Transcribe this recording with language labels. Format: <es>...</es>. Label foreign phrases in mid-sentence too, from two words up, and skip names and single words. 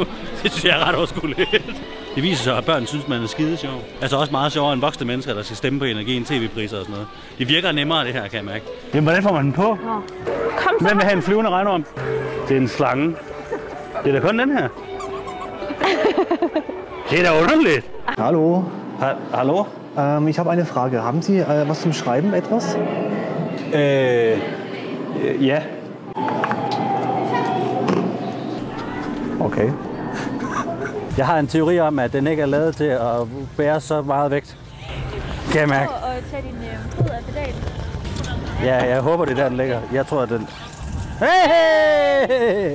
<da>Det synes jeg er ret overskueligt. Det viser sig, at børn synes, man er skide sjov. Altså også meget sjovere end voksne mennesker, der skal stemme på energien, tv-priser og sådan noget. Det virker nemmere, det her, kan jeg mærke. Jamen, hvordan får man den på? Kom så. Hvem vil have en flyvende regnorm? Det er en slange. Det er da kun den her. Det er da underligt.</da> <de>Hallo, Hallo? ich habe eine Frage. Haben Sie was zum Schreiben, etwas? Ja. Okay.</de> <da>Jeg har en teori om, at den ikke er lavet til at bære så meget vægt. Kan jeg mærke? Og tage din fod af pedalen. Ja, jeg håber, det er der, den ligger. Jeg tror, at den... Hey!</da>